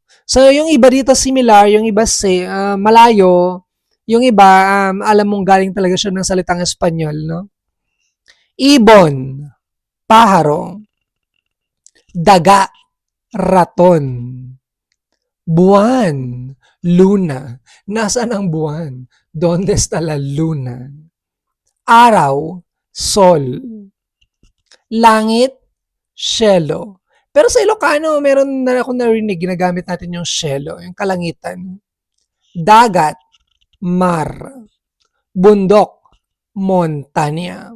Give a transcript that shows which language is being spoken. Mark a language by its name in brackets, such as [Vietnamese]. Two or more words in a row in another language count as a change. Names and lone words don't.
[Filipino] So, yung iba dito similar, yung iba malayo, yung iba, alam mong galing talaga siya ng salitang Espanyol, no? Ibon, paharo. Daga, raton. Buwan, luna. Nasaan ang buwan? [Spanish] Donde está la luna? [Filipino] Araw, sol. Langit, cielo. Pero sa Ilocano, meron na ako narinig, ginagamit natin yung cielo, yung kalangitan. Dagat, mar. Bundok, montanya.